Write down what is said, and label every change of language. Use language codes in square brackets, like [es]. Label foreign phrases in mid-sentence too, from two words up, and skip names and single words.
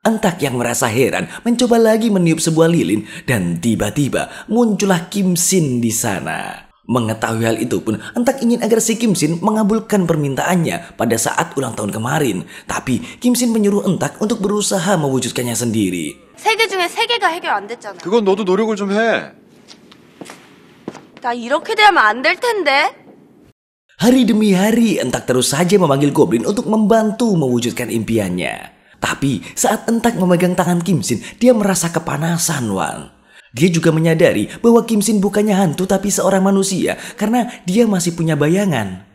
[id] Entak yang merasa heran mencoba lagi meniup sebuah lilin. Dan tiba-tiba, muncullah Kim Shin di sana. Mengetahui hal itu pun, Entak ingin agar si Kim Shin mengabulkan permintaannya pada saat ulang tahun kemarin. Tapi, Kim Shin menyuruh Entak untuk berusaha mewujudkannya sendiri. [ko] 3개 중에 3개가 해결 안 됐잖아. 그건 너도 노력을 좀 해. 나 이렇게 되면 안 될 텐데. [id] Hari demi hari, Entak terus saja memanggil goblin untuk membantu mewujudkan impiannya. Tapi, saat Entak memegang tangan Kim Shin, dia merasa kepanasan, Wan. Dia juga menyadari bahwa Kim Shin bukannya hantu tapi seorang manusia karena dia masih punya bayangan.